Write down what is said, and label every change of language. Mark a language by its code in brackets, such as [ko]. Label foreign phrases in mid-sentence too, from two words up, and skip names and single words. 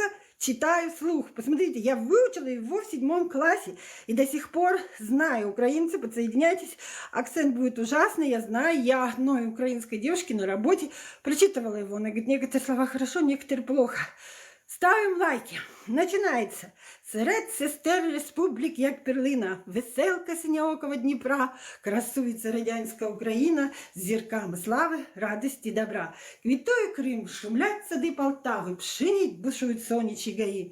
[ru] Читаю вслух. Посмотрите, я выучила его в 7 классе и до сих пор знаю. Украинцы, подсоединяйтесь. Акцент будет ужасный, я знаю. Я одной украинской девушке на работе прочитывала его. Она говорит, некоторые слова хорошо, некоторые плохо. Ставим лайки. Начинається. [uk] Серед сестер республік, як перлина, веселка синьоокого Дніпра, красується радянська Україна з зірками слави, радості, добра. Квітує Крим, шумлять сади Полтави, пшеніть бушують сонячі гаї.